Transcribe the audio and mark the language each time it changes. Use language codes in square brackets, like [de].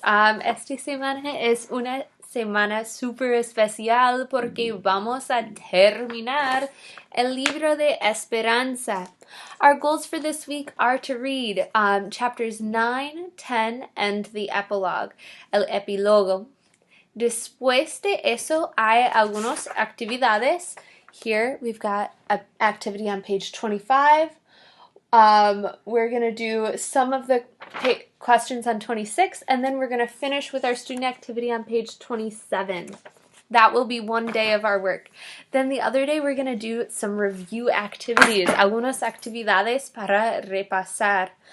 [es] Esta semana es una semana super especial porque vamos a terminar el libro de Esperanza. [en] Our goals for this week are to read chapters 9, 10, and the epilogue, [es] el epílogo. Después de eso hay algunas actividades. [en] Here we've got an activity on page 25. We're going to do some of the questions on 26, and then we're going to finish with our student activity on page 27. That will be one day of our work. Then the other day we're going to do some review activities, [es] algunas actividades para repasar.